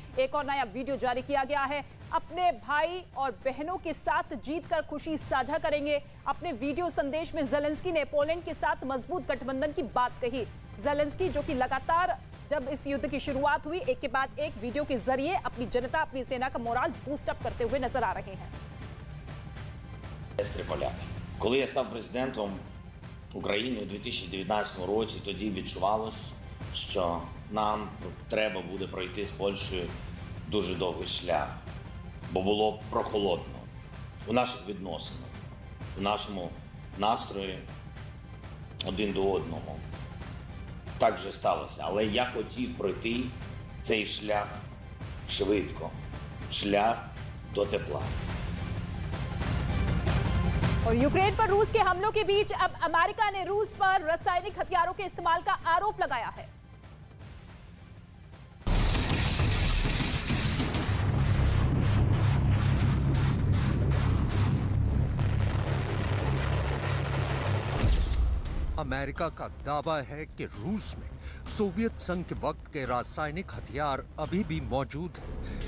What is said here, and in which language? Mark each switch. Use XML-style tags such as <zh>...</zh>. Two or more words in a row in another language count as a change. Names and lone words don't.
<hi>एक और नया वीडियो जारी किया गया है, अपने भाई और बहनों के साथ जीतकर खुशी साझा करेंगे। अपने वीडियो संदेश में जेलेंस्की ने पोलैंड के साथ मजबूत गठबंधन की बात कही। जेलेंस्की जो कि लगातार जब इस युद्ध की शुरुआत हुई एक के बाद एक वीडियो के जरिए अपनी जनता, अपनी सेना का</hi> <en>morale boost up</en> <hi>करते हुए नजर आ रहे हैं।</hi> <uk>Коли я став президентом України у 2019 році, тоді відчувалось, що нам треба буде пройти з Польщею дуже довгий шлях, бо було прохолодно у наших відносинах, у нашому настрої один до одного. Так же сталося, але я хотів пройти цей шлях швидко, шлях до тепла.</uk> <hi>और यूक्रेन पर रूस के हमलों के बीच अब अमेरिका ने रूस पर रासायनिक हथियारों के इस्तेमाल का आरोप लगाया है। अमेरिका का दावा है कि रूस में सोवियत संघ के वक्त के रासायनिक हथियार अभी भी मौजूद हैं।</hi>